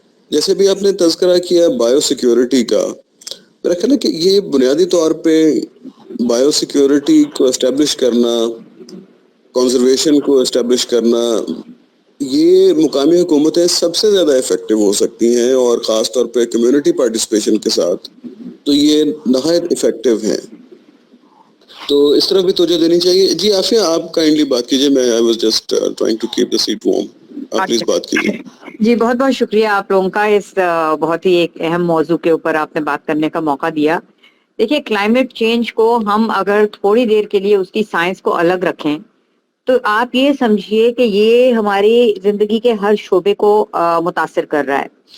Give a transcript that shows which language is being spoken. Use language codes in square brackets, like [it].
[ur] جیسے بھی آپ نے تذکرہ کیا بایو سیکیورٹی کا، میرا خیال ہے کہ یہ بنیادی طور پہ بایو سیکیورٹی کو اسٹیبلش کرنا، کنزرویشن کو اسٹیبلش کرنا، یہ مقامی حکومتیں سب سے زیادہ افیکٹو ہو سکتی ہیں، اور خاص طور پہ کمیونٹی پارٹیسپیشن کے ساتھ تو یہ نہایت افیکٹو ہیں. تو اس طرف بھی توجہ دینی چاہیے. جی عافیہ آپ کائنڈلی بات کیجیے. [en] میں I was just trying to keep the seat warm. [ur] آپ پلیز بات کیجیے. جی بہت بہت شکریہ آپ لوگوں کا، اس بہت ہی ایک اہم موضوع کے اوپر آپ نے بات کرنے کا موقع دیا. دیکھیے کلائمیٹ چینج کو ہم اگر تھوڑی دیر کے لیے اس کی سائنس کو الگ رکھیں تو آپ یہ سمجھیے کہ یہ ہماری زندگی کے ہر شعبے کو متاثر کر رہا ہے.